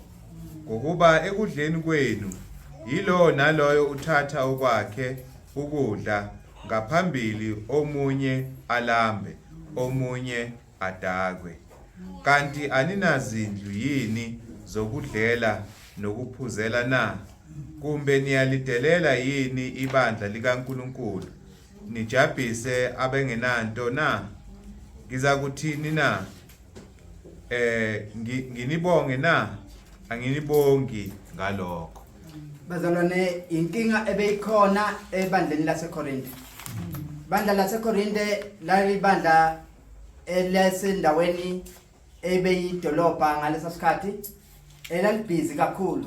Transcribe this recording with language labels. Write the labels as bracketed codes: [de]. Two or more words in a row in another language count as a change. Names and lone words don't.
[zu] Ngokuba ekudleni kwenu yilo naloyo uthatha okwakhe ukudla ngaphambili omunye alambe omunye adakwe. Kanti aninazindlu yini zokudlela nokuphuzela na? Kumbe niyalidelela yini ibandla likaNkulunkulu nijabhise abengenanto na? Ngizakuthini na? Nginibonge na? Anginibongi ngalokho. Bazalwane, inkinga ebeyikhona ebandleni laseKorinte. Bandla laseKorinte lalibandla elesendaweni ebeyidolobha ngalesa sikhathi elalibhizi kakhulu.